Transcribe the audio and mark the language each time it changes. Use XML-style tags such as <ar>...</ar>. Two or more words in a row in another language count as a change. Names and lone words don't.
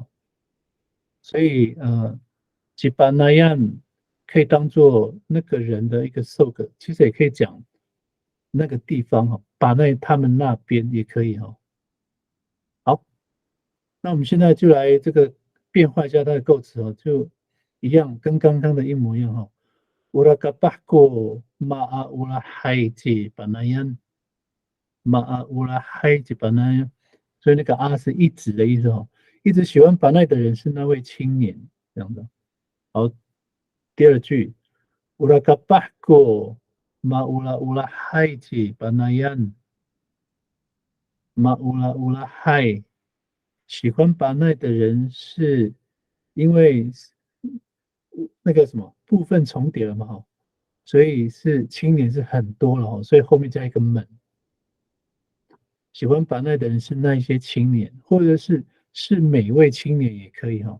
<zh>所以吉巴那样可以当做那个人的一个受个，其实也可以讲那个地方哈，把他们那边也可以哈。好，那我们现在就来这个变化一下它的构词哦，就一样跟刚刚的一模一样哈。</zh> <ami>Urakapahko ma'a ulahay ti panayan ma'a ulahay ti panayan，</ami> <zh>所以那个啊是一直的意思哈，一直喜欢巴奈的人是那位青年这样的。好，第二句</zh> <ami>，Urakapahko ma'ula ulahay ti panayan ma'ula ulahay，</ami> <zh>喜欢巴奈的人是因为那个什么部分重叠了嘛哈。所以是青年是很多了哦，所以后面加一个们。喜欢把奈的人是那一些青年，或者是每位青年也可以哈。</zh>